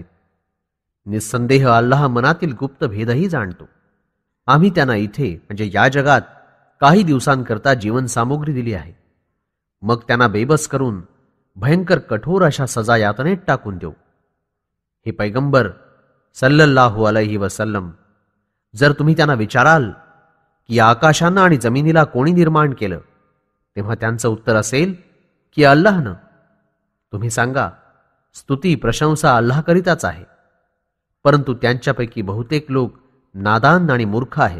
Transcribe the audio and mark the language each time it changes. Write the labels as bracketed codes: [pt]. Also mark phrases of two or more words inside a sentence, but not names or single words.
[mr] निस्संदेह अल्लाह मनातील गुप्त भेदही जाणतो. आम्ही त्यांना इथे म्हणजे या जगात काही दिवसांकरता जीवनसामुग्री दिली आहे. मग त्यांना बेबस करून भयंकर कठोर अशा सजा यातनेत टाकून देऊ. हे पैगंबर [ar] صلى الله عليه وسلم, [mr] जर तुम्ही त्यांना विचाराल की आकाशांना आणि जमिनीला कोणी निर्माण केलं, तेव्हा त्यांचं उत्तर असेल की अल्लाहनं. तुम्ही सांगा, स्तुती प्रशंसा अल्लाहकरिताच आहे. परंतु त्यांच्यापैकी बहुतेक लोक नादान आणि मूर्ख आहेत.